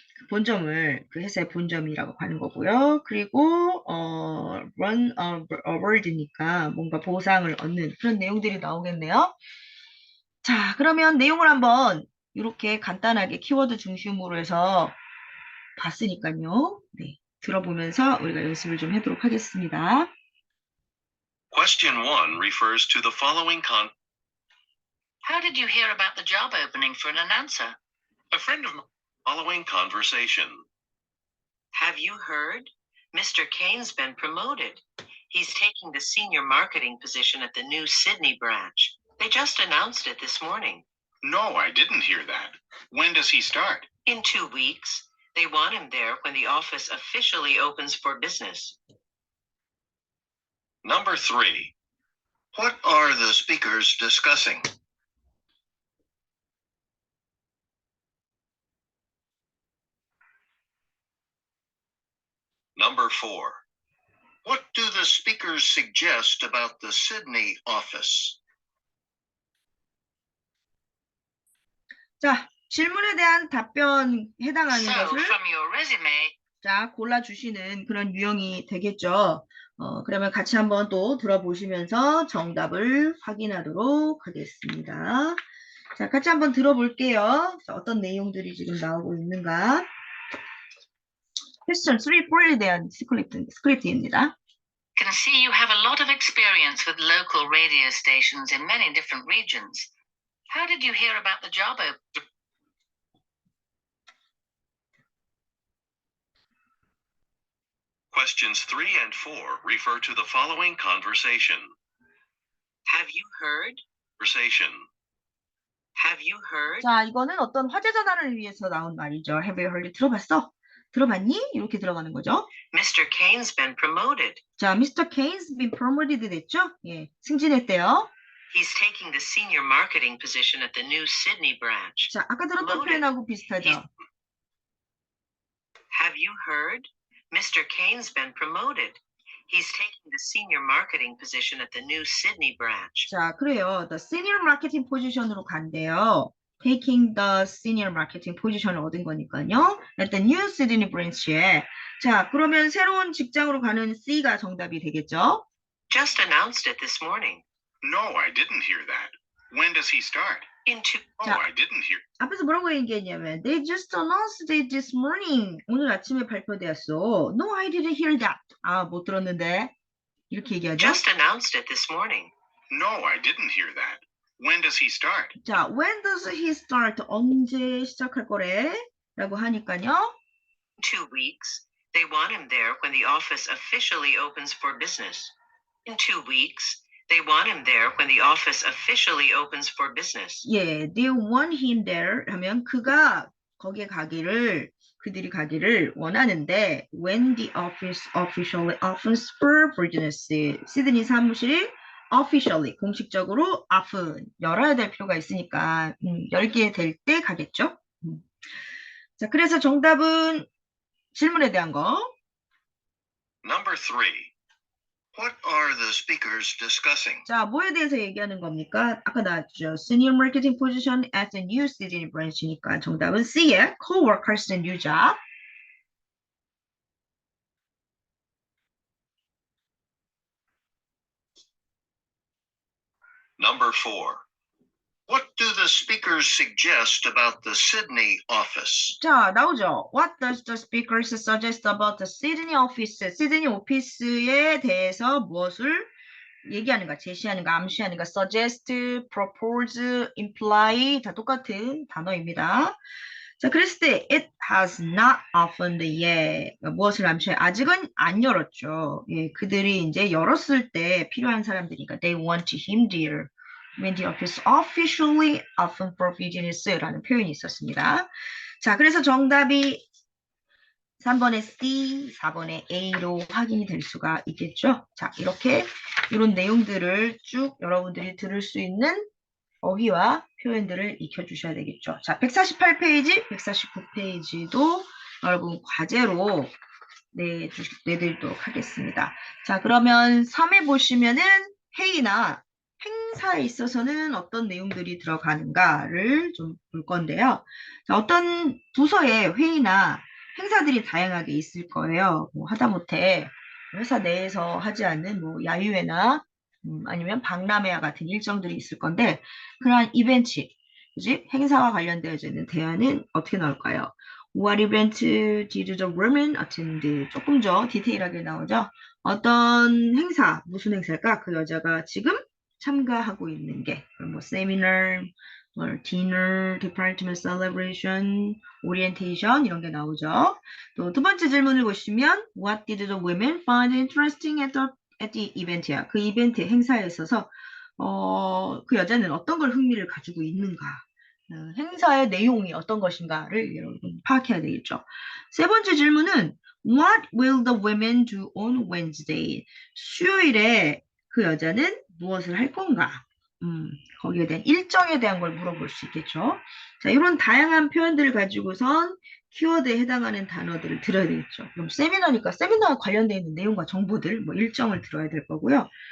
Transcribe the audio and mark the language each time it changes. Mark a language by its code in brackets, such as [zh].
[ko] 본점을 그 회사의 본점이라고 하는 거고요. 그리고 [en] run a award [ko] 니까 뭔가 보상을 얻는 그런 내용들이 나오겠네요. 자, 그러면 내용을 한번 이렇게 간단하게 키워드 중심으로 해서 봤으니까요. 네, 들어보면서 우리가 연습을 좀 해보도록 하겠습니다. [en] Question 1 refers to the following How did you hear about the job opening for an announcer? A friend of mine. following conversation. Have you heard? Mr. Kane's been promoted. He's taking the senior marketing position at the new Sydney branch. They just announced it this morning. No, I didn't hear that. When does he start? In 2 weeks. They want him there when the office officially opens for business. Number 3. What are the speakers discussing? Number 4. What do the speakers suggest about the Sydney office? [ko] 자, 질문에 대한 답변 해당하는 [en] So, [ko] 것을 [en] from your resume, [ko] 자, 골라주시는 그런 유형이 되겠죠. 그러면 같이 한번 또 들어보시면서 정답을 확인하도록 하겠습니다. 자, 같이 한번 들어볼게요. 자, 어떤 내용들이 지금 나오고 있는가. 퀘스천 3, 4에 대한 스크립트입니다. [en] can see you have a lot of experience with local radio stations in many different regions. How did you hear about the job open? Questions 3 and 4 refer to the following conversation. Have you heard? Conversation. Have you heard? [ko] 자, 이거는 어떤 화제 전환을 위해서 나온 말이죠. [en] Have you heard? [ko] 들어봤어? 들어봤니? 이렇게 들어가는 거죠. [en] Mr. Kane's been promoted. [ko] 자, Mr. [en] Kane's been promoted [ko] 됐죠? 예, 승진했대요. [en] He's taking the senior marketing position at the new Sydney branch. [ko] 자, 아까 들었던 [en] Promoted. [ko] 표현하고 비슷하죠. [en] Have you heard? Mr. Kane's been promoted. He's taking the senior marketing position at the new Sydney branch. [ko] 자, 그래요. [en] The senior marketing position으로 [ko] 간대요. [en] Taking the senior marketing position을 [ko] 얻은 거니까요. [en] At the new Sydney branch에. [ko] 자, 그러면 새로운 직장으로 가는 C가 정답이 되겠죠? [en] Just announced it this morning. No, I didn't hear that. When does he start? In 2. Oh, [ko] 자. [en] I didn't hear. [ko] 앞에서 뭐라고 얘기했냐면 [en] They just announced it this morning. [ko] 오늘 아침에 발표되었어. [en] No, I didn't hear that. [ko] 아, 못 들었는데. 이렇게 얘기하죠. [en] Just announced it this morning. No, I didn't hear that. When does he start? [ko] 자, [en] when does he start? [ko] 언제 시작할 거래? 라고 하니까요. [en] 2 weeks. They want him there when the office officially opens for business. In 2 weeks. They want him there when the office officially opens for business. [ko] 예, [en] they want him there [ko] 하면 그가 거기에 가기를 그들이 가기를 원하는데 [en] when the office officially opens for business [ko] 시드니 사무실이 officially 공식적으로 open 열어야 될 필요가 있으니까 열게 될 때 가겠죠. 자, 그래서 정답은 질문에 대한 거. Number 3. What are the speakers discussing? 자, 뭐에 대해서 얘기하는 겁니까? 아까 나왔죠. [en] Senior Marketing Position at the New Sydney Branch니까 [ko] 정답은 [en] C의 Co-workers and New Job. Number 4. What do the speakers suggest about the Sydney office? [ko] 자, 나오죠. [en] What does the speakers suggest about the Sydney office? [ko] 시드니 오피스에 대해서 무엇을 얘기하는가, 제시하는가, 암시하는가, suggest, propose, imply 다 똑같은 단어입니다. 자, 그랬을 때 [en] it has not opened yet. [ko] 무엇을 암시해? 아직은 안 열었죠. 예, 그들이 이제 열었을 때 필요한 사람들이니까 [en] they want him there. When the office officially open for business라는 [ko] 표현이 있었습니다. 자, 그래서 정답이 3번의 C, 4번의 A로 확인이 될 수가 있겠죠. 자, 이렇게 이런 내용들을 쭉 여러분들이 들을 수 있는 어휘와 표현들을 익혀주셔야 되겠죠. 자, 148페이지, 149페이지도 여러분 과제로 내드리도록 하겠습니다. 자, 그러면 3에 보시면은 회의나 행사에 있어서는 어떤 내용들이 들어가는가를 좀 볼 건데요. 자, 어떤 부서의 회의나 행사들이 다양하게 있을 거예요. 뭐 하다못해 회사 내에서 하지 않는 뭐 야유회나 아니면 박람회와 같은 일정들이 있을 건데 그러한 이벤트, 그지? 행사와 관련되어져 있는 대화는 어떻게 나올까요? [en] What event did the women attend? [ko] 조금 더 디테일하게 나오죠. 어떤 행사, 무슨 행사일까? 그 여자가 지금 참가하고 있는 게 뭐 세미나, 뭐 디너, 디파트먼트 셀레브레이션, 오리엔테이션 이런 게 나오죠. 또 두 번째 질문을 보시면 [en] What did the women find interesting at the event [ko] 야. 그 이벤트 행사에 있어서 그 여자는 어떤 걸 흥미를 가지고 있는가. 행사의 내용이 어떤 것인가를 여러분 파악해야 되겠죠. 세 번째 질문은 [en] What will the women do on Wednesday? [ko] 수요일에 그 여자는 무엇을 할 건가? 거기에 대한 일정에 대한 걸 물어볼 수 있겠죠. 자, 이런 다양한 표현들을 가지고선 키워드에 해당하는 단어들을 들어야 되겠죠. 그럼 세미나니까 세미나와 관련되어 있는 내용과 정보들, 뭐 일정을 들어야 될 거고요.